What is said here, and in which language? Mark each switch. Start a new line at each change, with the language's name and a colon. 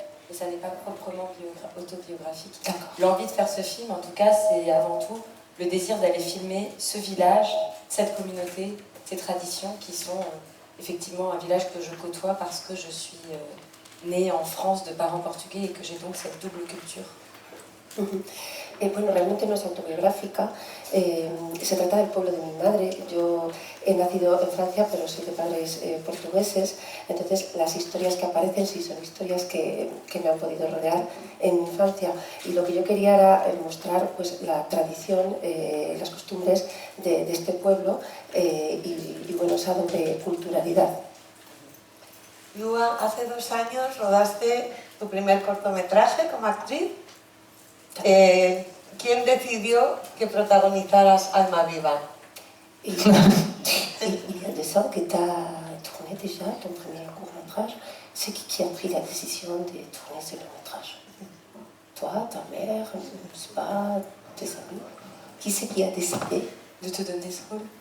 French: Et ça n'est pas proprement autobiographique. L'envie de faire ce film, en tout cas, c'est avant tout le désir d'aller filmer ce village, cette communauté, ces traditions qui sont effectivement un village que je côtoie parce que je suis née en France de parents portugais et que j'ai donc cette double culture.
Spanish: Bueno, realmente no es autobiográfica, se trata del pueblo de mi madre. Yo he nacido en Francia, pero soy de padres portugueses, entonces las historias que aparecen sí son historias que me han podido rodear en mi infancia, y lo que yo quería era mostrar pues, la tradición, las costumbres de este pueblo y bueno, esa doble culturalidad. Lua, hace 2 años rodaste tu primer cortometraje como actriz. ¿Quién decidió que protagonizaras Alma Viva?
French: Il y a 2 ans que tu as tourné déjà ton premier court-métrage. C'est qui a pris la décision de tourner ce long-métrage? Toi, ta mère, je sais pas, tes amis? Qui c'est qui a décidé de te donner ce rôle?